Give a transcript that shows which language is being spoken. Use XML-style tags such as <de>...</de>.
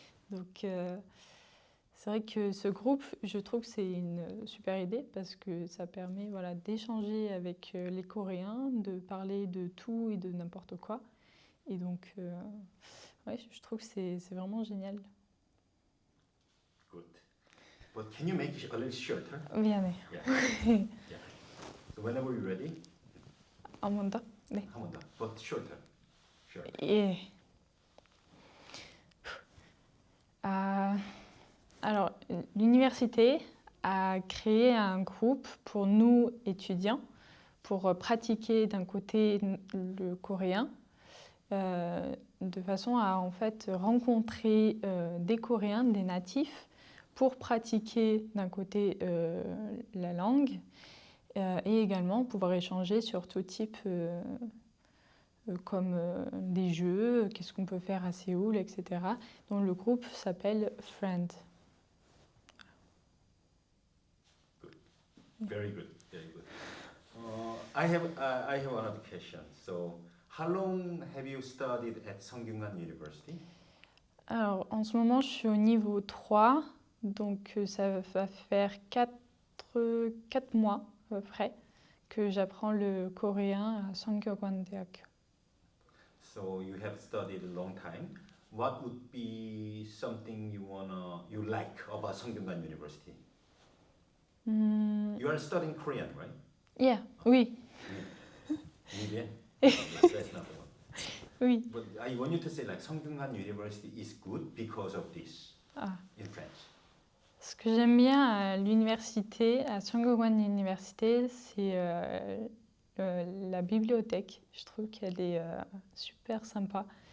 <fr>Donc c'est vrai que ce groupe, je trouve que c'est une super idée parce que ça permet voilà, d'échanger avec les Coréens, de parler de tout et de n'importe quoi. Et donc, ouais, je trouve que c'est vraiment génial.</fr> <en>Good. But can you make it a little shorter?</en> <ko>미안해.</ko> <en>Yeah. Yeah. So whenever you're ready,</en> <ko>한 번 더? 네. 한 번 더.</ko> <en>But shorter. Short.</en> <ko>예.</ko> <fr>Euh, alors, l'université a créé un groupe pour nous étudiants pour pratiquer d'un côté le coréen, de façon à en fait rencontrer des Coréens, des natifs, pour pratiquer d'un côté la langue et également pouvoir échanger sur tout type comme des jeux, qu'est-ce qu'on peut faire à Séoul, etc. Donc le groupe s'appelle Friend.</fr> <en>Good. Very good. Very good. I have another question. So, how long have you studied at Sungkyunkwan University?</en> <fr>Alors en ce moment je suis au niveau 3, donc ça va faire 4 mois à peu près que j'apprends le coréen à Sungkyunkwan 대학교.</fr> <en>So you have studied a long time. What would be something you like about Sungkyunkwan University? You are studying Korean, right? Yeah,</en> <fr>oui.</fr> <en>Korean? That's not the one.</en> <fr>Oui.</fr> <en>But I want you to say like Sungkyunkwan University is good because of this Ah. in French.</en> <fr>Ce que j'aime bien à l'université, à Sungkyunkwan Université, c'est la bibliothèque. Je trouve qu'elle est super sympa.</fr>